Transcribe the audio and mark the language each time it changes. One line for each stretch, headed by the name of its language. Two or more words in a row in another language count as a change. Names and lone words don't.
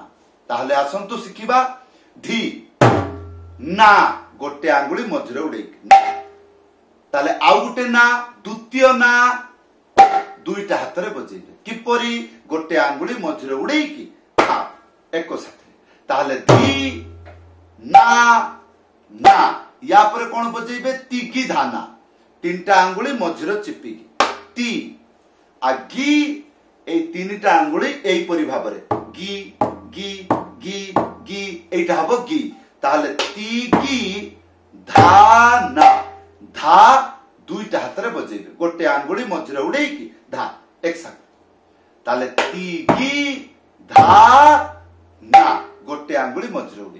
Odia: ତାହେଲେ ଆସନ୍ତୁ ଶିଖିବା ଧି ନା ଗୋଟେ ଆଙ୍ଗୁଳି ମଝିରେ ଉଡ଼େଇକି ତାହେଲେ ଆଉ ଗୋଟେ ନା ଦ୍ୱିତୀୟ ନା ଦୁଇଟା ହାତ ରେ ବଜେଇବେ କିପରି ଗୋଟେ ଆଙ୍ଗୁଳି ମଝିରେ ଉଡ଼େଇକି ଏକ ସାଥି ତାହେଲେ ଧି ନା ନା। ଯା ପର କଣ ବଜେଇବେ ତିଗି ଧାନା ତିନିଟା ଆଙ୍ଗୁଳି ମଝିରେ ଚିପିକି ତି ଆ ଗି ଏ ତିନିଟା ଆଙ୍ଗୁଳି ଏଇ ପରି ଭାବରେ ଗି ଗି ଗି ଗି ଏଇଟା ହେବ ଗି ତାହେଲେ ତିଗି ଧାନା ଧା ଦୁଇଟା ହାତ ରେ ବଜେଇବେ ଗୋଟେ ଆଙ୍ଗୁଳି ମଝିରେ ଉଡ଼େଇକି ଧା ଏକ ସାଥ ତାହେଲେ ତିଗି ଧା ନା ଗୋଟେ ଆଙ୍ଗୁଳି ମଝିରେ ଉଡ଼େଇକି।